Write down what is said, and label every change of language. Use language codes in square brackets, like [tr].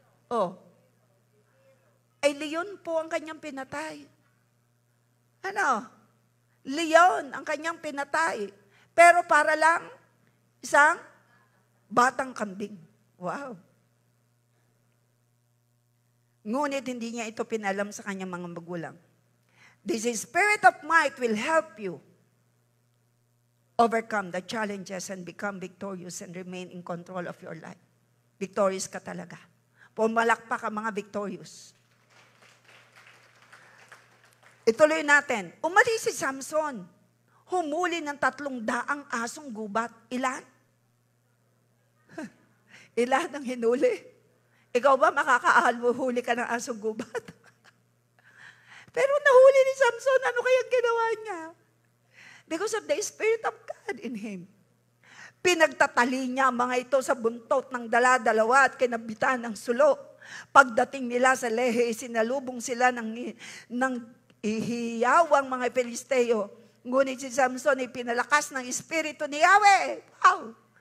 [tl] Oh. Ay, leon po ang kanyang pinatay. Ano? Leon ang kanyang pinatay. Pero para lang isang batang kambing. Wow. Ngunit hindi niya ito pinalam sa kanyang mga magulang. [en] This spirit of might will help you overcome the challenges and become victorious and remain in control of your life. [tl] Victorious ka talaga. Pumalakpak ka mga victorious. Ituloy natin. Umalis si Samson humuli ng 300 asong gubat. Ilan? Ilan ang hinuli? Ikaw ba makakahuli ka ng asong gubat? Pero nahuli ni Samson, ano kayang ginawa niya? [en] Because of the Spirit of God in him. [tl] Pinagtatali niya mga ito sa buntot ng dala-dalawa at kinabitan ng sulo. Pagdating nila sa Lehi, sinalubong sila ng ihiyawang mga Filisteo. Ngunit si Samson ay pinalakas ng Espiritu ni Yahweh. Wow!